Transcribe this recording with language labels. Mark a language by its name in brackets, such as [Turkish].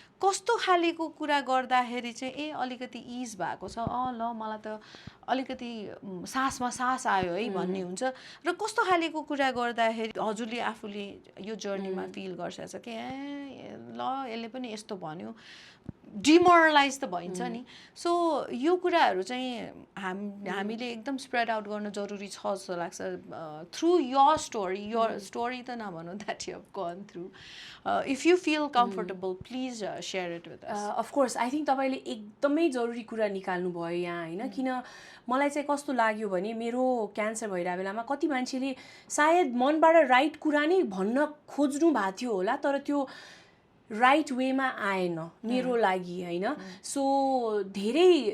[Nepali] कस्तो खालेको कुरा गर्दाखेरि चाहिँ ए अलिकति इज भएको छ, ल मलाई त अलिकति सासमा सास आयो है भन्ने हुन्छ, र कस्तो खालेको कुरा गर्दाखेरि हजुरले आफूले यो जर्नीमा फिल गर्छ कि ए ल यसले पनि यस्तो भन्यो, डिमोरलाइज त भइन्छ नि। सो यो कुराहरू चाहिँ हामीले एकदम स्प्रेड आउट गर्न जरुरी छ जस्तो लाग्छ। [English] through your story [Nepali] त नभनौँ, [English] That you have gone through, if you feel comfortable please share it with us. Of course I think [Nepali] तपाईँले एकदमै जरुरी कुरा निकाल्नु भयो यहाँ होइन। किन मलाई चाहिँ कस्तो लाग्यो भने मेरो क्यान्सर भइरहेको बेलामा कति मान्छेले सायद मनबाट राइट कुरा नै भन्न खोज्नु भएको थियो होला, तर त्यो राइट वेमा आएन मेरो लागि होइन। सो धेरै